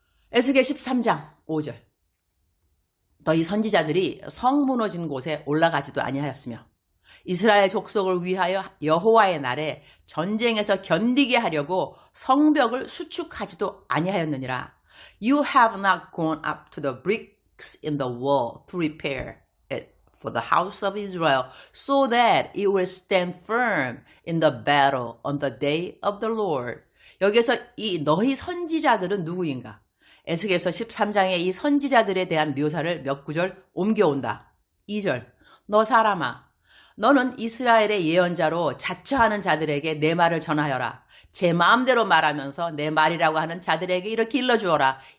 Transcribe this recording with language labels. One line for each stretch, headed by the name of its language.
Korean: 에스겔 13장 5절. 너희 선지자들이 성 무너진 곳에 올라가지도 아니하였으며 이스라엘 족속을 위하여 여호와의 날에 전쟁에서 견디게 하려고 성벽을 수축하지도 아니하였느니라.
English: You have not gone up to the bricks in the wall to repair it for the house of Israel so that it will stand firm in the battle on the day of the Lord.
Korean: 여기서 이 너희 선지자들은 누구인가? 에스겔서 13장의 이 선지자들에 대한 묘사를 몇 구절 옮겨온다. 2절. 너 사람아, 너는 이스라엘의 예언자로 자처하는 자들에게 내 말을 전하여라. 제 마음대로 말하면서 내 말이라고 하는 자들에게 이렇게 일러주어라.